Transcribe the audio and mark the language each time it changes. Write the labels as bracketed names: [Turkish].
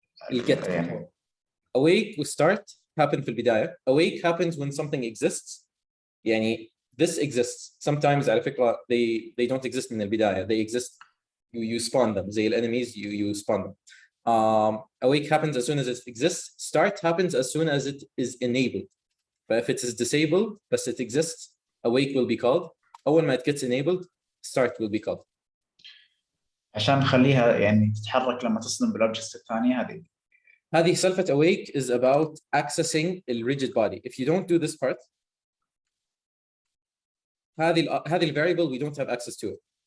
[Arabic] الجت يعني awake و start happen في البداية. [English] Awake happens when something exists. يعني this exists. Sometimes [Arabic] على فكرة [English] they don't exist [Arabic] من البداية. [English] They exist. You spawn them. زي enemies you spawn them. Awake happens as soon as it exists. Start happens as soon as it is enabled. But if it is disabled but it exists, awake will be called. [Arabic] أول ما [English] it gets enabled, start will be called. [Arabic] عشان نخليها يعني تتحرك لما تصدم بالأوبجكت الثانية هذه [English] سالفة awake is about accessing the rigid body. If you don't do this part, هذه variable we don't have access to it.